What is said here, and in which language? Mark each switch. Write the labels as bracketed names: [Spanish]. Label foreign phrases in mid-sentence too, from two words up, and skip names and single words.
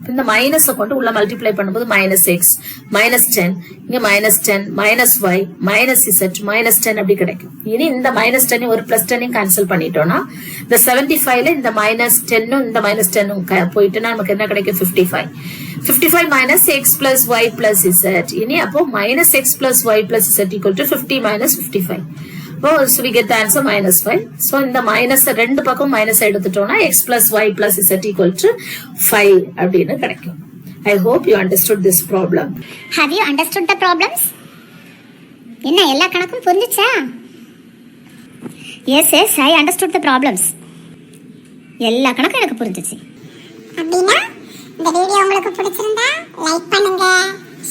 [Tamil] இந்த மைனஸை கொண்டு உள்ள மல்டிப்ளை பண்ணும்போது -x, -10, இங்க -10, -y, -z, -10 அப்படி கிடைக்கும். இனி இந்த -10 ஒரு +10 கேன்சல் பண்ணிட்டோம்னா, இந்த 75ல இந்த -10 இந்த -10 போயிட்டுனா நமக்கு என்ன கிடைக்கும்? [English] 55. 55 minus x plus y plus z. [Tamil] இனி அப்போ [English] -x plus y plus z equal to 50 minus 55. So we get the answer -5. So [Tamil] இந்த மைனஸ் ரெண்டு பக்கம் மைனஸ் எடுத்துட்டோம்னா [English] x plus y plus z equal to 5 [Tamil] அப்படின்னு கிடைக்கும். [English] I hope you understood this problem. Have you understood the problems? [Tamil] என்ன எல்லா கணக்கும் புரிஞ்சுச்சா? [English] Yes, I understood the problems. [Tamil] எல்லா கணக்கும் எனக்கு புரிஞ்சுச்சு. அப்படின்னா இந்த வீடியோ உங்களுக்கு பிடிச்சிருந்தா லைக் பண்ணுங்க,